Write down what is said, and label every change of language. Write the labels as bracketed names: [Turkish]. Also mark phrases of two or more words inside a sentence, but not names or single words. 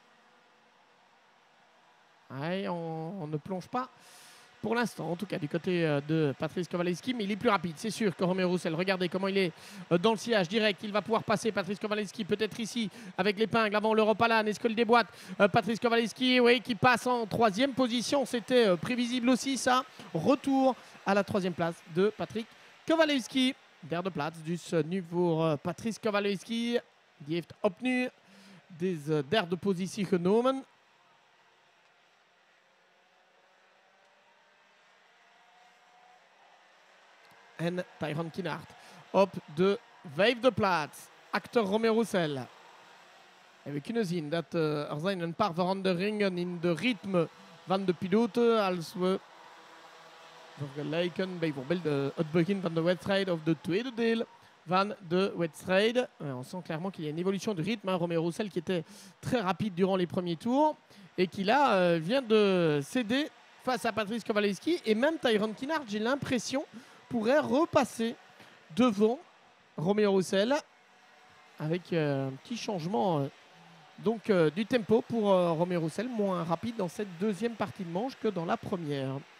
[French] Ouais, on ne plonge pas pour l'instant, en tout cas du côté de Patrice Kowalewski, mais il est plus rapide, c'est sûr, que Romeo Roussel. Regardez comment il est dans le sillage direct. Il va pouvoir passer Patrice Kowalewski, peut-être ici, avec l'épingle avant l'Europe Alan. Est-ce qu'il déboîte Patrice Kowalewski, oui, qui passe en troisième position. C'était prévisible aussi, ça. Retour à la troisième place de Patrick Kowalewski. [Dutch] Derde plaats dus nu voor Patrice Kowalewski. Die heeft opnieuw deze derde positie genomen. En Tyrone Kinhart op de vijfde plaats, achter Romeo Roussel. En we kunnen zien dat er zijn een paar veranderingen in de ritme van de piloten als we vergelijken bijvoorbeeld het begin van de wedstrijd of de tweede deel van de wedstrijd. [French] On sent clairement qu'il y a une évolution de rythme. Romeo Roussel qui était très rapide durant les premiers tours et qui là vient de céder face à Patrice Kowalewski. Et même Tyrone Kinhart, j'ai l'impression, pourrait repasser devant Romeo Roussel avec un petit changement donc du tempo pour Romeo Roussel, moins rapide dans cette deuxième partie de manche que dans la première.